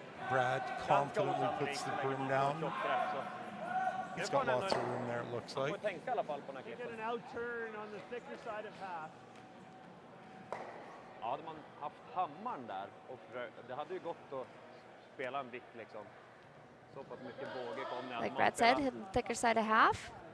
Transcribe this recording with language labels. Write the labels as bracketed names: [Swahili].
[English] Brad confidently puts the broom down. He's got lots of room there, it looks like. Get an out turn on the thicker side of half. [Swedish] Ja, hade man haft hammaren där och det hade ju gått att spela en vikt liksom. Så pass mycket båge kom det. [English] Like Brad said, hit the thicker side of half.